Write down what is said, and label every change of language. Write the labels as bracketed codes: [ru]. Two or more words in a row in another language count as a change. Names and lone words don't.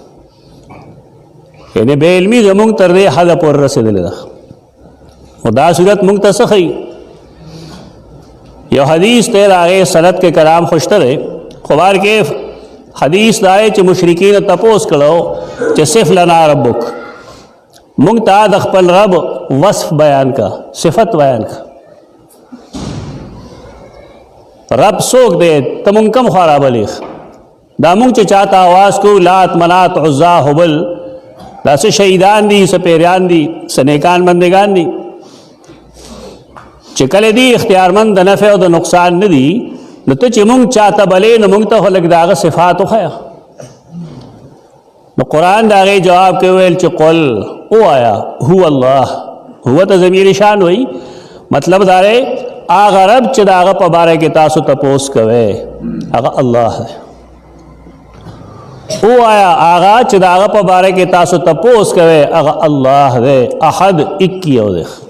[ps] یعنې بې علمي زمونږ تر دې حده پورې رسېدلې ده. خو دا صورت مونږ ته څه ښیي؟ یو حدیث ته د هغې سند کې کلام خو شته دی، خو بار کې حدیث دا دی چې مشرکین تپوس کړو چې [ar] صف لنا ربک، [ps] مونږ ته د خپل رب وصف بیان کا، صفت بیان کا. رب څوک دی؟ ته مونږ کوم خوا رابلې؟ دا مونږ چې چاته آواز کوو لات منات عزا هبل، دا څه شهیدان دي، څه پیریان دي، څه نیکان بندگان دي چې کله دي اختیارمند د نفع او د نقصان نه دي. نو ته چې مونږ چاته بلې نو مونږ ته خو لږ د هغه صفات وښیه. نو قرآن د هغې جواب کې ویل چې قل ووایه [ar] هو الله، [ps] هو ته ضمیر شان وایي، مطلب دا دی هغه رب چې د هغه په باره کې تاسو تپوس کوئ هغه الله دی. ووایه هغه چې د هغه په باره کې تاسو تپوس کوئ هغه الله دی. احد اکیو دی.